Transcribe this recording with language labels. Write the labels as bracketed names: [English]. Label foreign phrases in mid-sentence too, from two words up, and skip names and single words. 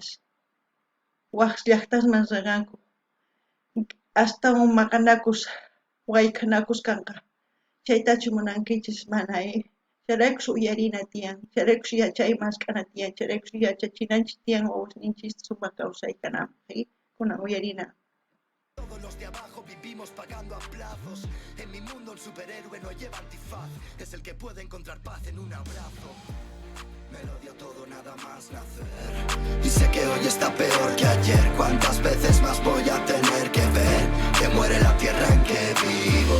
[Quechua] Waq llaqtasman rinqanku. Astawan maqanakus, wayk'anakusqanqa. Chaytachu munankichis mana Chayraykus uyarina tiyan, chayraykus yachaymas k'ana tiyan, chayraykus yachachinanchis tiyan wawasninchis sumaq kawsaykananpaq, kunan uyarina. [Spanish] Todos los de abajo vivimos pagando a plazos. En mi mundo el superhéroe no lleva antifaz. Es el que puede encontrar paz en un abrazo. Me lo dio todo nada más nacer. Y sé que hoy está peor que ayer. ¿Cuántas veces más voy a tener que ver que muere la tierra en que vivo?